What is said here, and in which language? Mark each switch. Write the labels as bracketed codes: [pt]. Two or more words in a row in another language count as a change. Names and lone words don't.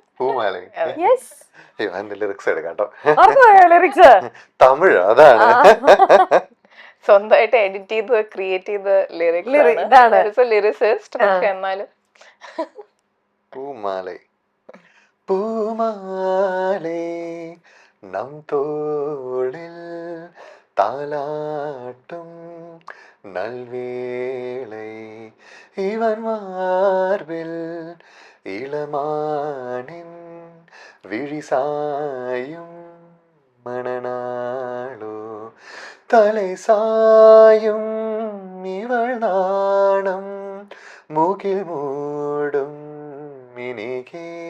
[ml] ലിറിക്സ് എടുക്കാം കേട്ടോ. ലിറിക്സ് തമിഴ് അതാണ്. സ്വന്തമായിട്ട് എഡിറ്റ് ചെയ്ത് ക്രിയേറ്റ് ചെയ്ത ലിറിക്സ്, ലിറിസിസ്റ്റ്. പക്ഷെ എന്നാലും [ta] பூமாலை பூமாலை நம் தோளில் தாலாட்டும் நல்வேளை இவன் மார்பில் இளமானின் விழிசாயும் மணநாளோ தலை சாயும் இவள் நாணம் மூக்கில் மூடும் மினிகே